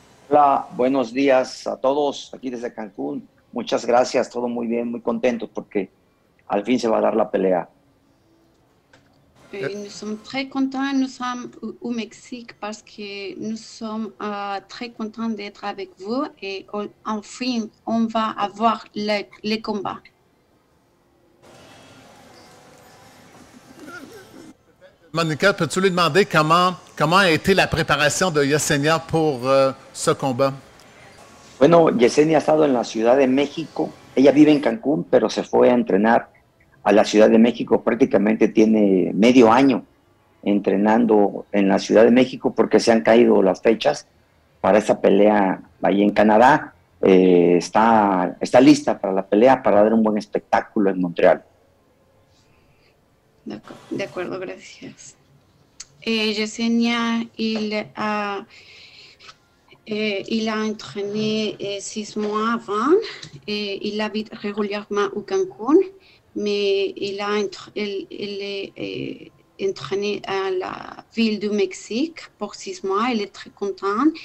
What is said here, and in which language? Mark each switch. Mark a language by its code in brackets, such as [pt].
[es] Hola, buenos días a todos aquí desde Cancún. Muchas gracias, todo muy bien, muy contentos porque al fin se va a dar la pelea. [fr] Nous sommes très contents, nous sommes au Mexique parce que nous sommes très contents d'être avec vous et enfin on va avoir les combats. Monica, peux-tu lui demander comment a été la préparation de Yesenia pour ce combat? [es] Bueno, Yesenia ha estado en la Ciudad de México. Ella vive en Cancún, pero se fue a entrenar a la Ciudad de México. Prácticamente tiene medio año entrenando en la Ciudad de México porque se han caído las fechas para esa pelea ahí en Canadá. Está lista para la pelea, para dar un buen espectáculo en Montreal. De acuerdo, gracias. [fr] Yesenia, il a entraîné 6 mois avant et il habite régulièrement au Cancún, mais il est entraîné à la ville du Mexique pour 6 mois. Il est très content.